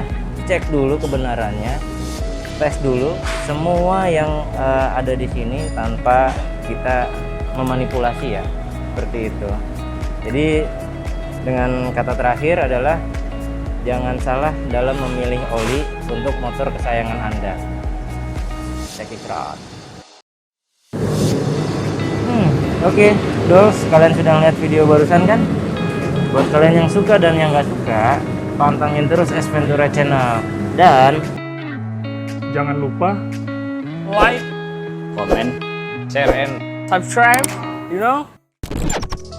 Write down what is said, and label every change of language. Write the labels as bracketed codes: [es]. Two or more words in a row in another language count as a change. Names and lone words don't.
[id] Cek dulu kebenarannya, tes dulu semua yang ada di sini tanpa kita memanipulasi ya, seperti itu. Jadi dengan kata terakhir adalah jangan salah dalam memilih oli untuk motor kesayangan Anda. [en] Check it out. [id] Oke, Dols, kalian sudah lihat video barusan kan? Buat kalian yang suka dan yang nggak suka, pantengin terus Esventura Channel. Dan Jangan lupa [en] like, comment, share, and subscribe. You know?